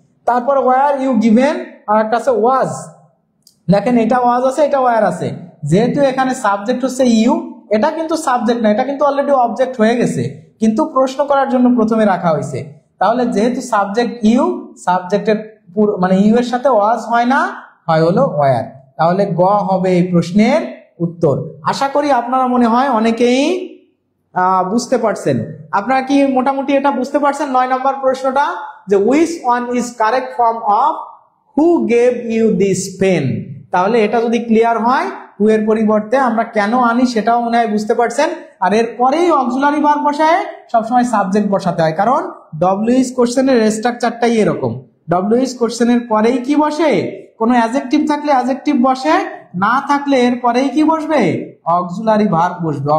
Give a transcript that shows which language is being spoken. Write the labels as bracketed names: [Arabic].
[Bangla] তারপর wire you given, আর একটা আছে ওয়াজ, দেখেন এটা ওয়াজ আছে, এটা ওয়্যার আছে, যেহেতু এখানে সাবজেক্ট হচ্ছে ইউ, এটা কিন্তু সাবজেক্ট না, এটা কিন্তু অলরেডি অবজেক্ট হয়ে গেছে, কিন্তু প্রশ্ন করার জন্য প্রথমে রাখা হয়েছে। তাহলে যেহেতু সাবজেক্ট ইউ, সাবজেক্টের মানে ইউ এর সাথে ওয়াজ হয় না, হয় হলো ওয়্যার। তাহলে গ হবে এই প্রশ্নের উত্তর। আশা করি আপনারা মনে হয় অনেকেই বুঝতে পারছেন। আপনারা কি মোটামুটি এটা বুঝতে পারছেন 9 নম্বর প্রশ্নটা, যে [English] which one is correct form of who gave you this pen? [Bangla] তাহলে এটা যদি ক্লিয়ার হয়, হু এর পরিবর্তে আমরা কেন আনি সেটাও মনে হয় বুঝতে পারছেন। আর এরপরেই অক্সিলারি ভার্ব বসায় সবসময় সাবজেক্ট বসাতে হয়, কারণ ডব্লিউএইচ কোশ্চেনের স্ট্রাকচারটাই এরকম। ডব্লিউএইচ কোশ্চেনের পরেই কি বসে, কোনো অ্যাডজেক্টিভ থাকলে অ্যাডজেক্টিভ বসে, না থাকলে এর পরেই কি বসবে, অক্সিলারি ভার্ব বসবে।